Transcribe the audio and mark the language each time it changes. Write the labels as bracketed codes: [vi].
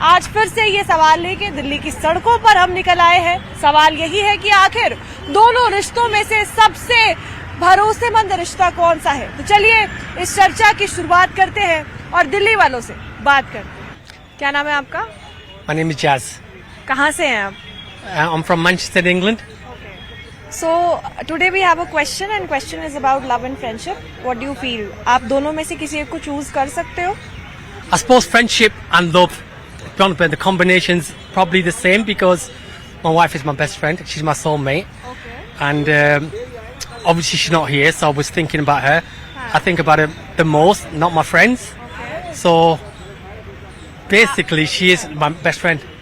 [hi] आज फिर से ये सवाल लेके दिल्ली की सड़कों पर हम निकल आए हैं। सवाल यही है कि आखिर दोनों रिश्तों में से सबसे भरोसेमंद रिश्ता कौन सा है। तो चलिए इस चर्चा की शुरुआत करते हैं और दिल्ली वालों से बात करते हैं। क्या नाम है आपका? [en] My name is Jazz. [hi] कहाँ से हैं आप? [en] I'm from Manchester, England. So today we have a question and question is about love and friendship. What do you feel? [hi] आप दोनों में से किसी एक को चूज कर सकते हो? [en] I suppose friendship and love, the combination's probably the same because my wife is my best friend. She's my soulmate. Okay. And obviously she's not here, so I was thinking about her. I think about her the most, not my friends. Okay. So basically she is my best friend.